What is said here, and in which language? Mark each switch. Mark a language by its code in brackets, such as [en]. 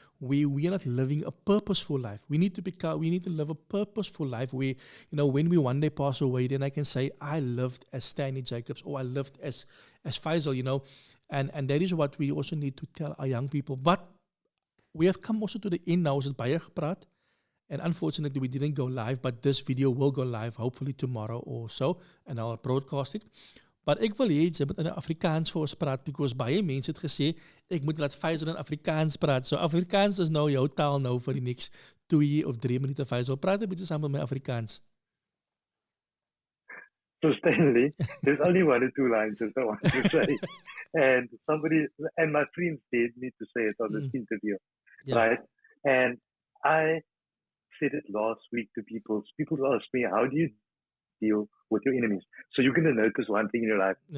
[en] We are not living a purposeful life. We need to live a purposeful life where, when we one day pass away, then I can say, I lived as Stanley Jacobs, or I lived as Faizal, and that is what we also need to tell our young people. But we have come also to the end now. [af] Ons het baie gepraat. [en] And unfortunately, we didn't go live, but this video will go live hopefully tomorrow or so, and I'll broadcast it. [af] But ek wil hê jy moet in Afrikaans vir ons praat, because baie mense het gesê, ek moet laat Faizal in Afrikaans praat. So Afrikaans is nou jou taal nou vir die next 2 of 3 minute. Faizal, praat 'n bietjie saam met my Afrikaans. [en] So Stanley, there's only 1 or 2 lines that I want to say. And my friends dared me to say it on this interview, right? And I said it last week to people. People ask me, how do you deal with your enemies? So you're going to notice one thing in your life.